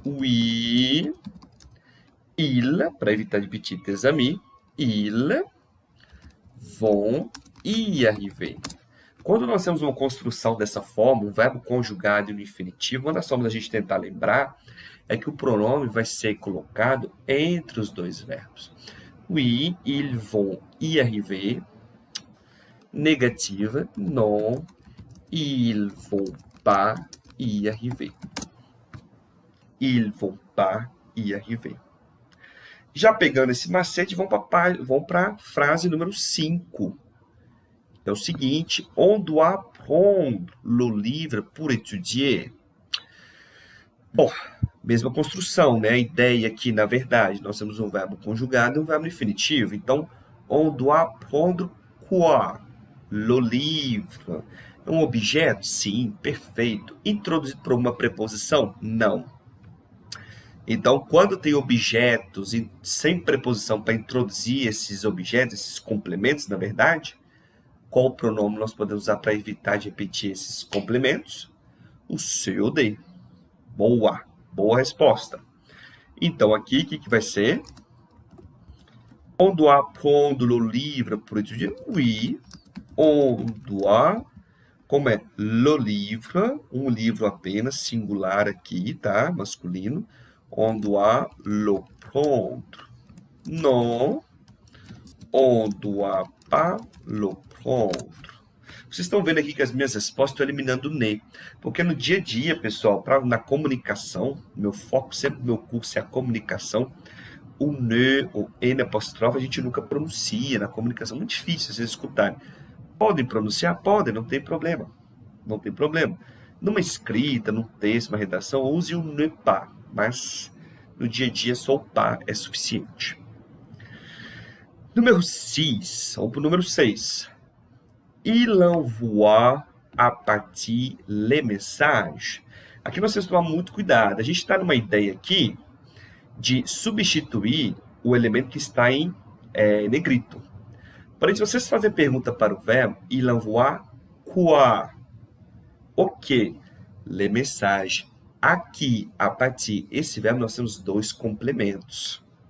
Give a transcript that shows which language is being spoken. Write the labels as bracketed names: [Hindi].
[French] Oui, il, [Portuguese] para evitar de repetir [French] tes amis, ils vont y arriver. [Portuguese] Quando nós temos uma construção dessa forma, um verbo conjugado e um infinitivo, uma das formas da gente tentar lembrar é que o pronome vai ser colocado entre os dois verbos. [French] Oui, ils vont y arriver. Négative, non, ils vont pas y arriver. Ils vont pas y arriver. [Portuguese] Já pegando esse macete, vão para a frase número 5. É o seguinte, [French] on doit prendre le livre pour étudier. [Portuguese] Bom, mesma construção, né? A ideia aqui, na verdade, nós temos um verbo conjugado e um verbo infinitivo. [French] Então, on doit prendre quoi? Le livre. [Portuguese] É um objeto? Sim, perfeito. Introduzido por uma preposição? Não. Então, quando tem objetos sem preposição para introduzir esses objetos, esses complementos, na verdade, qual pronome nós podemos usar para evitar de repetir esses complementos? O COD. Boa, boa resposta. Então, aqui, o que vai ser? [French] On doit prendre le livre pour étudier? Oui. On doit, [Portuguese] como é le livre, um livro apenas, singular aqui, tá? [French] Masculino. On doit le prendre. Non, on doit pas le prendre. [Portuguese] Vocês estão vendo aqui que as minhas respostas estão eliminando o ne. Porque no dia a dia, pessoal, na comunicação, meu foco sempre no meu curso é a comunicação, o ne, o n apóstrofe, a gente nunca pronuncia na comunicação. Muito difícil vocês escutarem. Podem pronunciar? Podem, não tem problema. Não tem problema. Numa escrita, num texto, uma redação, use o ne pas. Mas no dia a dia só o pas é suficiente. Número 6, vamos para o número 6. [French] Il envoie à partir les messages. [Portuguese] Aqui nós temos que tomar muito cuidado. A gente está numa ideia aqui de substituir o elemento que está em negrito. Porém, se vocês fazem pergunta para o verbo, [French] il envoie quoi? [Portuguese] Ok, [French] les messages. [Portuguese] Aqui, a partir esse verbo, nós temos dois complementos.